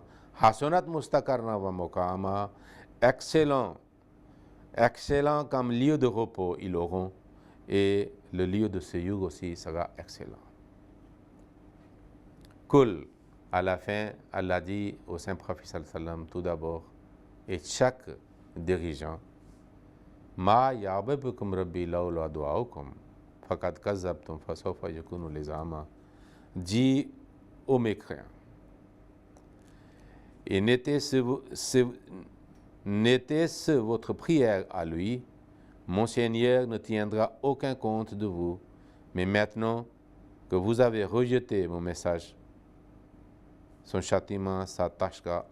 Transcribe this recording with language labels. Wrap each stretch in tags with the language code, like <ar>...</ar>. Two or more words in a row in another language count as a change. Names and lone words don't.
<ar>حسنت مستقرا ومقاما,</ar> <fr>excellent comme lieu de repos ils auront, et le lieu de séjour aussi sera excellent. Kul, à la fin, Allah dit au Saint-Prophète sallam tout d'abord, et chaque dirigeant,</fr> <ar>ما يعبأ بكم ربي لولا دعاؤكم فقد كذبتم فسوف يكون لزاما,</ar> <fr>dit aux mécréants, et n'était-ce votre prière à lui, mon Seigneur ne tiendra aucun compte de vous, mais maintenant que vous avez rejeté mon message, son châtiment s'attachera à vous.</fr>